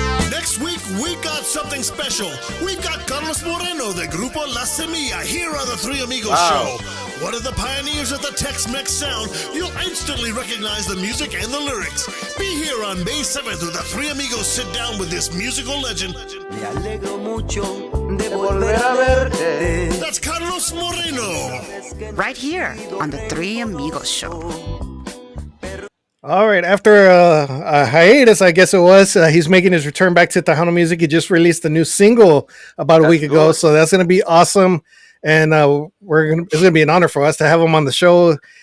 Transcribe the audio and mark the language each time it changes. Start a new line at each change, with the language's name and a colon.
English: Next week, we got something special. We got Carlos Moreno, the Grupo La Semilla, here on the Three Amigos Show. One of the pioneers of the Tex-Mex sound. You'll instantly recognize the music and the lyrics. Be here on May 7th with the Three Amigos sit down with this musical legend.
Spanish: Me alegro mucho de volver a verte.
English: That's Carlos Moreno. Right here on the Three Amigos Show. All right. After a hiatus, I guess it was, he's making his return back to Tejano music. He just released a new single about a week ago, so that's going to be awesome. And it's going to be an honor for us to have him on the show.